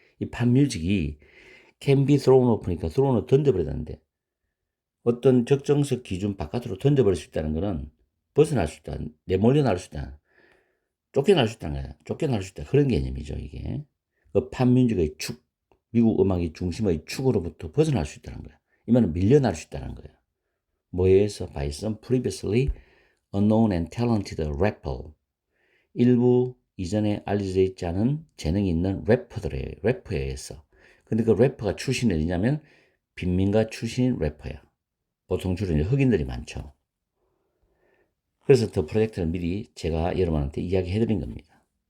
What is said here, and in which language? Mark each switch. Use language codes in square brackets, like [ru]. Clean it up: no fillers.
[ko] 이 팝뮤직이 [en] can be thrown off [ko] 니까 thrown을 던져버리는데 어떤 적정석 기준 바깥으로 던져버릴 수 있다는 것은 벗어날 수 있다. 내몰려 나올 수 있다. 쫓겨날 수 있다는 거야. 쫓겨날 수 있다. 그런 개념이죠, 이게. 그 팝뮤직의 축, 미국 음악의 중심의 축으로부터 벗어날 수 있다는 거야. 이 말은 밀려날 수 있다는 거야. 뭐에 의해서? [en] By some previously unknown and talented rapper. [ko] 일부 이전에 알려져 있지 않은 재능이 있는 래퍼에 의해서. 근데 그 래퍼가 출신이 어디냐면 빈민가 출신인 래퍼야. 보통 주로 흑인들이 많죠. 그래서 더 프로젝트를 미리 제가 여러분한테 이야기해 드린 겁니다.